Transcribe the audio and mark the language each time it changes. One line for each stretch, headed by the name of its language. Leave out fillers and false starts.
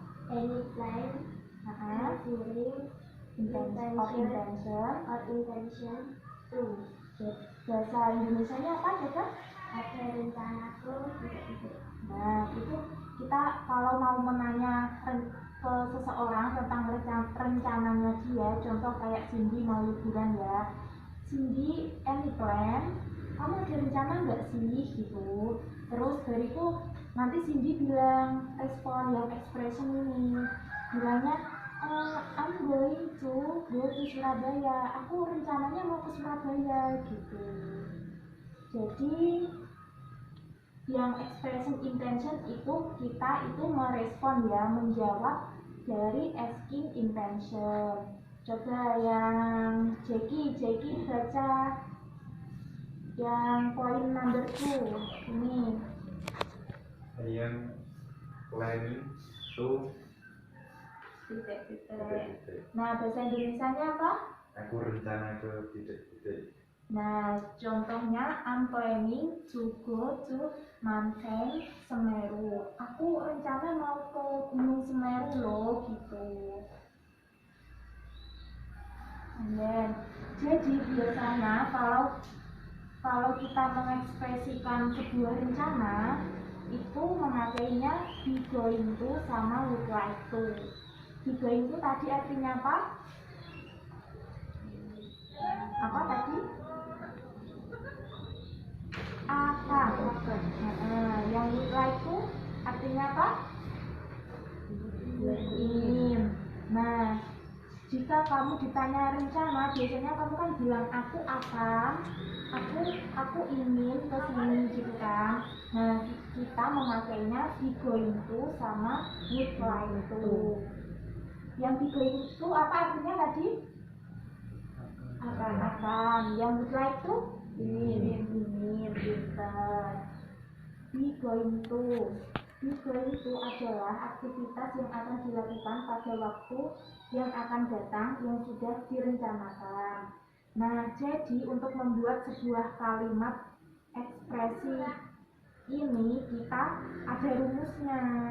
English: Any plan during intention to.
Indonesian: Bahasa Indonesianya apa coba? Ada rencanaku. Nah, itu kita kalau mau menanya ke seseorang tentang rencananya dia. Contoh kayak Cindy mau liburan ya.
English: Cindy, any plan?
Indonesian: Kamu ada rencana nggak sih gitu. Terus dari itu nanti Cindy bilang respon yang expression ini, bilangnya
English: I'm going to go to Surabaya.
Indonesian: Aku rencananya mau ke Surabaya gitu. Jadi yang expression intention itu kita itu merespon ya, menjawab dari asking intention. Coba yang Jackie baca yang poin number 2 ini.
English: I am planning to
Indonesian: titik. Nah, bahasa Indonesianya apa? Aku rencana ke titik-titik. Nah, contohnya
English: I'm planning to go to Mountain Semeru.
Indonesian: Aku rencana mau ke Gunung Semeru loh gitu.
English: And then,
Indonesian: jadi biasanya kalau kita mengekspresikan sebuah rencana itu memakainya be going to sama would like to. Be going to tadi artinya apa? Apa tadi? Akan. Yang would like to artinya apa? Ingin. Nah, jika kamu ditanya rencana, biasanya kamu kan bilang aku akan, aku ingin ke sini gitu kan. Nah, kita memakainya be going to sama would like to. Yang be going to apa artinya tadi? Akan. Yang would like to ingin pintar. Be going to adalah aktivitas yang akan dilakukan pada waktu yang akan datang yang sudah direncanakan. Nah, jadi untuk membuat sebuah kalimat ekspresi ini kita ada rumusnya.